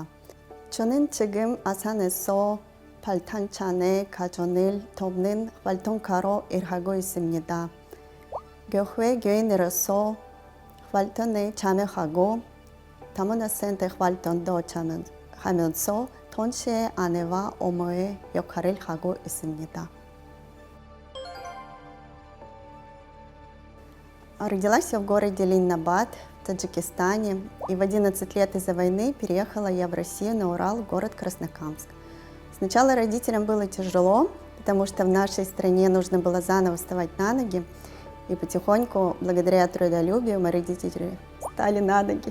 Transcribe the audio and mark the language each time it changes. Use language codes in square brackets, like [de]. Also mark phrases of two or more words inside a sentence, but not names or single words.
[ko] 저는 지금 아산에서 발탄찬의 가정을 돕는 활동가로 일하고 있습니다. 교회 교인으로서 활동에 참여하고 다문화센터 활동도 하면서 동시에 아내와 어머의 역할을 하고 있습니다. [ru] Родилась я в городе Ленинабад, в Таджикистане, и в 11 лет из-за войны переехала я в Россию на Урал, в город Краснокамск. Сначала родителям было тяжело, потому что в нашей стране нужно было заново вставать на ноги, и потихоньку, благодаря трудолюбию, мои родители стали на ноги.